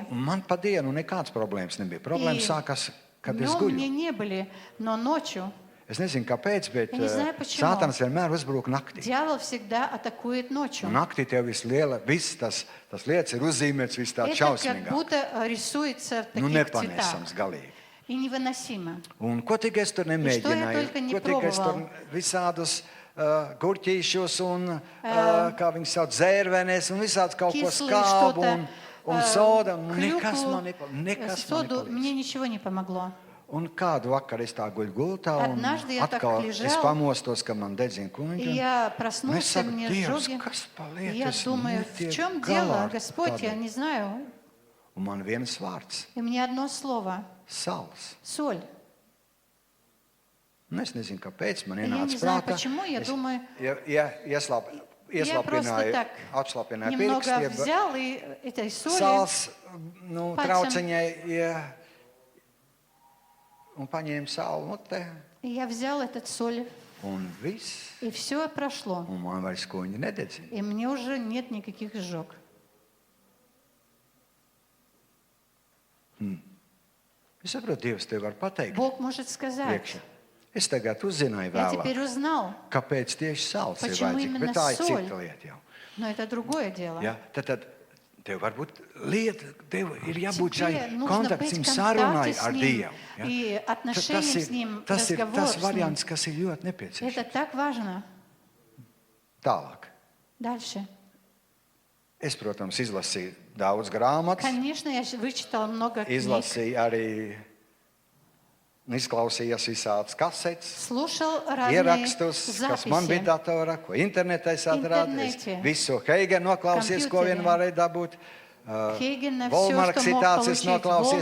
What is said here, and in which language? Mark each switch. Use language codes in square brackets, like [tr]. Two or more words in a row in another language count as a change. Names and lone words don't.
[lv] Un man pa dienu nekādas problēmas nebija. Problēmas [ru] И [lv] sākas, kad es [ru] Днем [lv] guļu. [ru] мне не были, но ночью [lv] Es nezinu, kāpēc, bet [ru] Я не знаю, почему. [lv] Sātans vienmēr uzbrūk naktī. [ru] дьявол всегда атакует ночью. [lv] Un naktī tev viss tas lietas ir uzzīmēts, viss tāds [ru] Это как [lv] šausmīgāk. [ru] будто рисуется в [lv] Nu, [ru] таких цветах. [lv] nepanesams galīgi. [ru] И невыносимо. [lv] Un ko tik es tur [ru] что я [lv] nemēģināju? [ru] только не [lv] Ko tik es tur [ru] пробовал. [lv] visādus gurķīšus un, kā viņi sauc, zērvenes un visāds kaut ko [ru] Кислые [lv] skābu [ru] что-то, [lv] un soda. Un [ru] клюкву, [lv] nekas man nekas [ru] соду, [lv] man [ru] мне [lv] nepalīdz. [ru] ничего не помогло. [lv] Un kādu vakaru es tā guļu gultā un [ru] Однажды я так [lv] atkal [ru] лежал, [lv] es pamostos, ka man dedzina [ru] И [lv] kuņģi. [ru] я [lv] Un es [ru] проснулся, [lv] saku, [ru] мне [lv] Dievs, [ru] жоги. [lv] kas pa [ru] И я [lv] lietas [ru] думаю, в чем дело, Господь, я не знаю. [lv] Un man viens vārds [ru] И мне одно слово [lv] - sals. [ru] – соль. [lv] Un es nezinu, kāpēc man [ru] Я [lv] ienāca [ru] не знаю, [lv] prātā. [ru] почему, я думаю, [lv] Ieslāpināju, [ru] просто так [lv] atslāpināju [ru] немного [lv] pirksti, [ru] взял и этой соли [lv] sāls, nu, Pacem. trauciņai, un paņēmu sāli mutē, [ru] И я взял этот соль, [lv] un viss, [ru] и все прошло. [lv] un man vairs kuņi nededzina. [ru] И мне уже нет никаких изжог. [lv] Es saprotu, Dievs tev var pateikt [ru] Бог может сказать, [lv] priekšā. Es tagad uzzināju [ru] я [lv] vēlāk, [ru] теперь узнал, [lv] kāpēc tieši sāls ir [ru] Почему [lv] vajadzīga, [ru] именно [lv] bet tā ir [ru] соль? [lv] cita lieta jau. [ru] но это другое дело. [lv] Ja? Tad tev varbūt lieta, tev ir jābūt šai [ru] Тебе нужно [lv] kontaktam, [ru] быть в [lv] sarunai [ru] контакте с [lv] ar [ru] ним [lv] Dievu. Ja? [ru] и отношениям с ним, [lv] tas ir [ru] разговор [lv] tas [ru] с ним. [lv] variants, kas ir ļoti nepieciešams. [ru] Это так важно. [lv] Tālāk. [ru] Дальше. [lv] Es, protams, izlasīju daudz grāmatas, [ru] Конечно, я вычитала много книг, [lv] izlasīju arī, izklausījos visādas kasetes, [ru] слушал разные [lv] ierakstus, kas man bija [ru] записи. [lv] datorā, ko internetā es atradu. Es Internete. visu Heigenu noklausījos, ko vien Kompjuterē. varēju dabūt. [ru] Хейгена, Volmara всё, что мог [lv] citācijas [ru] получить. [lv] noklausījos,